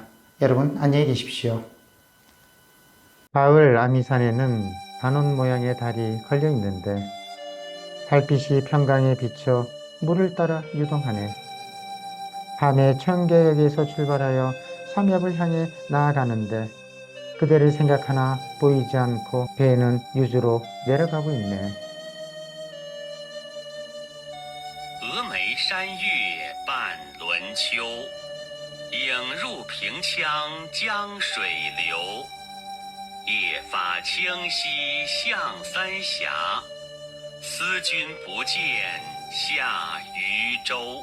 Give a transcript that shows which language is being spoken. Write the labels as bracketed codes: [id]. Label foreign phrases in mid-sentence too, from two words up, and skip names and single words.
[ko] 여러분, 안녕히 계십시오. 가을 아미산에는 단원 모양의 달이 걸려 있는데 달빛이 평강에 비쳐 물을 따라 유동하네. 밤에 청계역에서 출발하여 삼엽을 향해 나아가는데 그대를 생각하나 보이지 않고 배는 유주로 내려가고 있네. [zh] 峨眉山月半轮秋，影入平羌江水流。夜发清溪向三峡，思君不见下渝州。